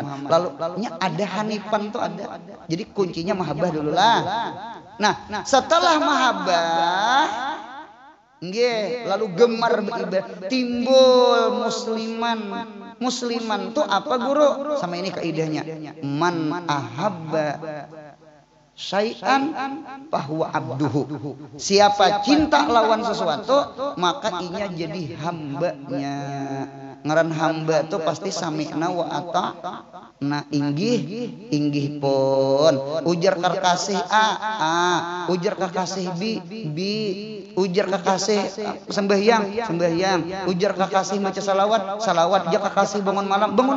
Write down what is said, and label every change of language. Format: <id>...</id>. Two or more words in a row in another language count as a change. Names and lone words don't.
<bjn>Lalu ada hanifan tuh ada. Jadi kuncinya mahabbah dulu lah. Nah, setelah mahabbah lalu gemar beribadah, timbul musliman tuh apa guru? Sama ini kaidahnya.</bjn> <ar>من أحب شيئا فهو عبده.</ar> <bjn>Siapa cinta lawan sesuatu, maka inya jadi hambanya. Ngaran hamba tuh pasti</bjn> <ar>سمعنا وأطعنا,</ar> <bjn>inggih pun. Ujar kekasih A, ujar kekasih B, ujar kekasih sembahyang, ujar kekasih baca salawat, ujar kekasih bangun malam.</bjn>